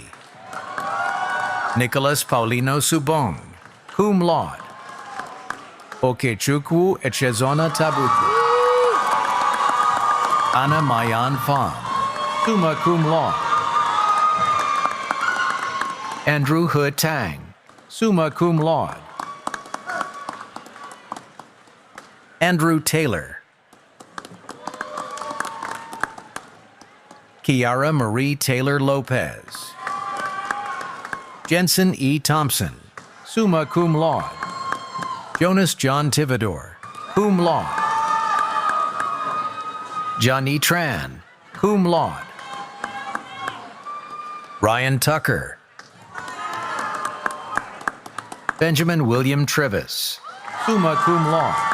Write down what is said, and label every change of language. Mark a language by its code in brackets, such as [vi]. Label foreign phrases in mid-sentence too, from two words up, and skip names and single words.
[en] Nicholas Paulino Subong, [la] cum laude. [en] Okechukwu Echezona Tabuku. Anna Mayan Pham, [la] summa cum laude. [en] Andrew He Tang, [la] summa cum laude. [en] Andrew Taylor. Kiara Marie Taylor Lopez. Jensen E. Thompson, [la] summa cum laude. [en] Jonas John Tivador, [la] cum laude. [en] Johnny Tran, [la] cum laude. [en] Ryan Tucker. Benjamin William Trivis, [la] summa cum laude.